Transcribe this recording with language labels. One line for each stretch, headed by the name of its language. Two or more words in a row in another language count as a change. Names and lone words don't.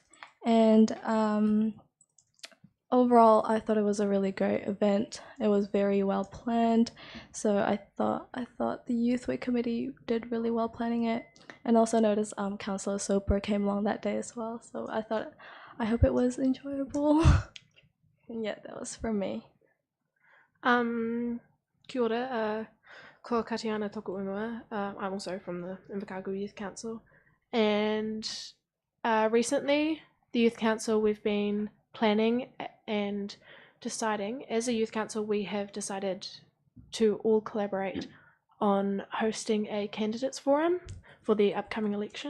English: And overall, I thought it was a really great event. It was very well planned. So I thought the Youth Week Committee did really well planning it. And also noticed Councillor Soper came along that day as well. So I hope it was enjoyable. And yeah, that was from me.
Māori: Kia ora, ko Katiana toku ingoa.
English: I'm also from the Invercargill Youth Council. And recently, the Youth Council, we've been planning and deciding. As a Youth Council, we have decided to all collaborate on hosting a candidates forum for the upcoming election.